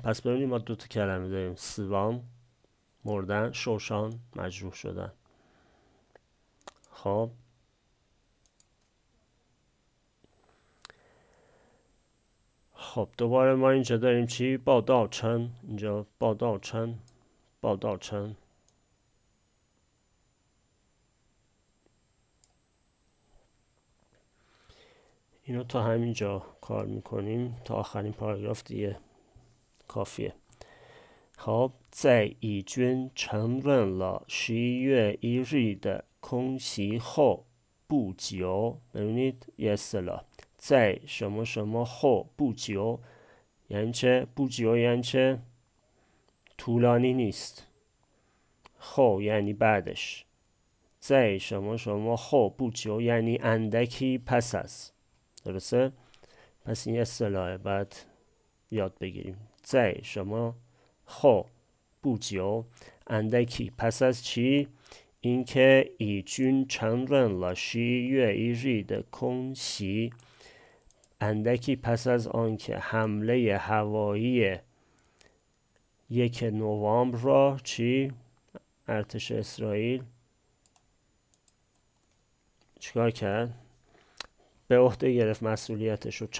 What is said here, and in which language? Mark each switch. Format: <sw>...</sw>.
<fa>پس ببینید ما دو تا کلمه داریم،</fa> <zh>死亡</zh> <fa>مردن،</fa> <zh>受伤</zh> <fa>مجروح شدن. خب دوباره ما اینجا داریم چی؟</fa> <zh>报道称.</zh> <fa>اینجا</fa> <zh>报道称 报道称.</zh> <fa>اینو تا همینجا کار میکنیم، تا آخرین پاراگراف دیگه کافیه.</fa> <zh>好，在以军承认了11月1日的空袭后不久</zh> <fa>ببینید یه اصطلاح</fa> <zh>在什么什么后不久یعنی چه؟ 不久</zh> <fa>یعنی چه؟ طولانی نیست. 后یعنی بعدش.</fa> <zh>在什么什么后不久</zh> <fa>یعنی اندکی پس از. درسته؟ پس این اصطلاحه باید یاد بگیریم.</fa> <zh>在什么后不久</zh> <fa>اندکی پس از چی؟ اینکه</fa> <zh>以军承认了11月1日的空袭،</zh> <fa>اندکی پس از آنکه حمله هوایی 1 نوامبر را چی؟ ارتش اسرائیل چیکار کرد؟ به عهده گرفت مسئولیتش رو.</fa>